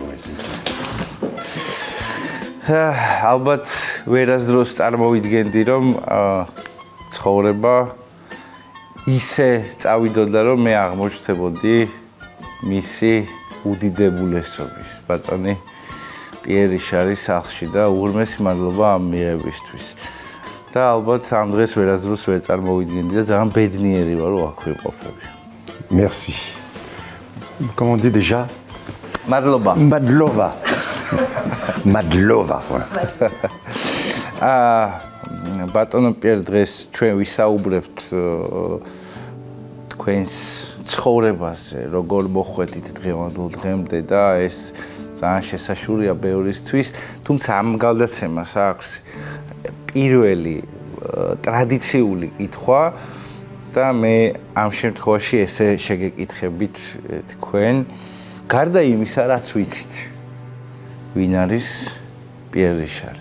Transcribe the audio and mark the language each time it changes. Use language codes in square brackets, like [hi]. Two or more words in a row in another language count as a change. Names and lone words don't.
[ka] ალბათ ვერასდროს წარმოვიდგენდი, რომ ცხოვრება ისე წავიდოდა, რომ მე აღმოჩნდებოდი მისი უდიდებულესობის, ბატონი პიერ რიშარის სახლში და უღრმესი მადლობა ამ მიღებისთვის. და ალბათ ამ დღეს ვერასდროს ვერ წარმოვიდგენდი და ძალიან ბედნიერი ვარ, რომ აქ ვიმყოფები. [fr] Merci. Comment on dit déjà? [ka] Madlova. Madlova. Madlova, voilà. ბატონო პიერ დღეს ჩვენ ვისაუბრებთ თქვენს ცხოვრებაზე, როგორ მოხვედით დღევანდელ დღემდე და ეს ძალიან შესაშურია ბევრისთვის, თუმცა ამ გალდაცემას აქვს პირველი ტრადიციული კითხვა და მე ამ შემთხვევაში ესე შეგეკითხებით თქვენ გარდა იმისა, რაც ვიცით, ვინ არის პიერ რიშარი?